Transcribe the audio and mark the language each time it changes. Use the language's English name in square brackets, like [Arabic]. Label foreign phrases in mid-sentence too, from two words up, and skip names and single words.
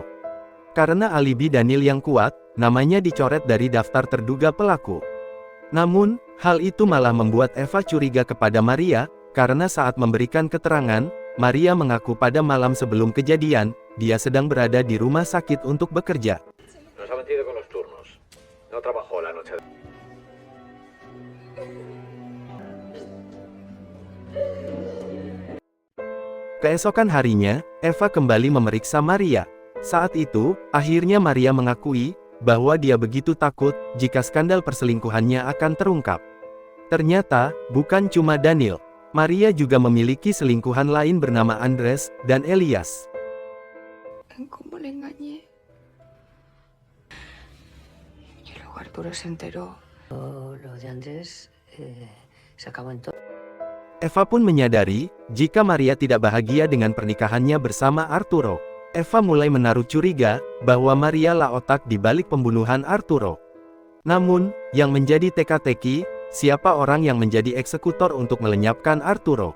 [Indonesian] Karena alibi Daniel yang kuat, namanya dicoret dari daftar terduga pelaku. Namun, hal itu malah membuat Eva curiga kepada Maria, karena saat memberikan keterangan, Maria mengaku pada malam sebelum kejadian, dia sedang berada di rumah sakit untuk bekerja. [Spanish] Nos ha metido con los turnos. No trabajó la noche. [Indonesian] Keesokan harinya, Eva kembali memeriksa Maria. Saat itu, akhirnya Maria mengakui, bahwa dia begitu takut, jika skandal perselingkuhannya akan terungkap. Ternyata, bukan cuma Daniel. Maria juga memiliki selingkuhan lain bernama Andres, dan Elias. [Spanish] ¿Cómo le engañé? Y luego Arturo se enteró. Lo de Andrés se acabó en todo. [Indonesian] Eva pun menyadari, jika Maria tidak bahagia dengan pernikahannya bersama Arturo. Eva mulai menaruh curiga, bahwa Maria lah otak di balik pembunuhan Arturo. Namun, yang menjadi teka-teki, siapa orang yang menjadi eksekutor untuk melenyapkan Arturo?